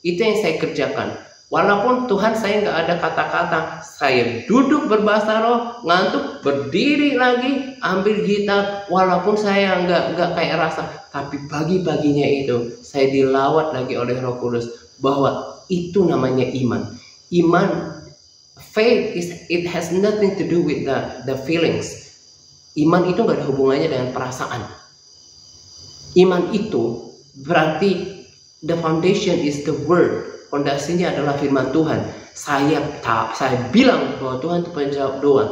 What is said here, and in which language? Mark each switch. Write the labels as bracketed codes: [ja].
[id] Itu yang saya kerjakan. Walaupun Tuhan saya nggak ada kata-kata, saya duduk berbahasa roh, ngantuk, berdiri lagi, ambil gitar. Walaupun saya nggak kayak rasa, tapi pagi-paginya itu saya dilawat lagi oleh Roh Kudus bahwa itu namanya iman. Iman, [en] faith it has nothing to do with the feelings. [id] Iman itu nggak ada hubungannya dengan perasaan. Iman itu berarti [en] the foundation is the word. [id] Fondasinya adalah firman Tuhan. Saya bilang bahwa Tuhan itu penjawab doa.